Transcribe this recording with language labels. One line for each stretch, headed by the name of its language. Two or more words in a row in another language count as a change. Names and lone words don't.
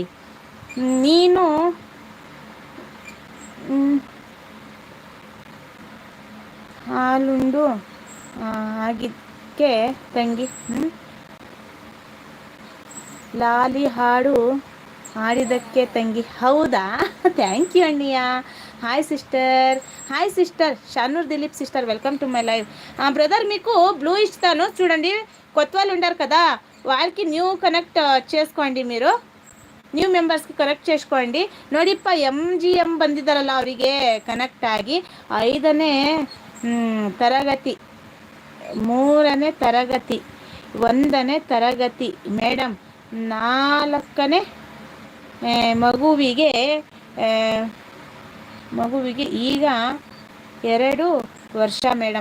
Kannada: ನೀನು ಹಾಲುಂಡು ಆಗಿದ್ದಕ್ಕೆ ತಂಗಿ ಲಾಲಿ ಹಾಡು ಹಾಡಿದ್ದಕ್ಕೆ ತಂಗಿ.
English: ಹೌದಾ? thank you అన్నయ్య.
Telugu: హాయ్ సిస్టర్ షానూర్ దిలీప్ సిస్టర్,
English: welcome to my live.
Telugu: బ్రదర్, మీకు బ్లూ ఇస్తాను చూడండి. కొత్త వాళ్ళు ఉంటారు కదా, వాళ్ళకి
English: new connect
Telugu: చేసుకోండి. మీరు ನ್ಯೂ ಮೆಂಬರ್ಸ್ಗೆ ಕನೆಕ್ಟ್ చేసుకోండి.
Kannada: ನೋಡಿಪ್ಪ, MGM ಬಂದಿದ್ದಾರಲ್ಲ, ಅವರಿಗೆ ಕನೆಕ್ಟ್ ಆಗಿ 5ನೇ ತರಗತಿ, 3ನೇ ತರಗತಿ, 1ನೇ ತರಗತಿ ಮೇಡಮ್, 4ನೇ ಮಗುವಿಗೆ ಈಗ 2 ವರ್ಷ ಮೇಡಮ್.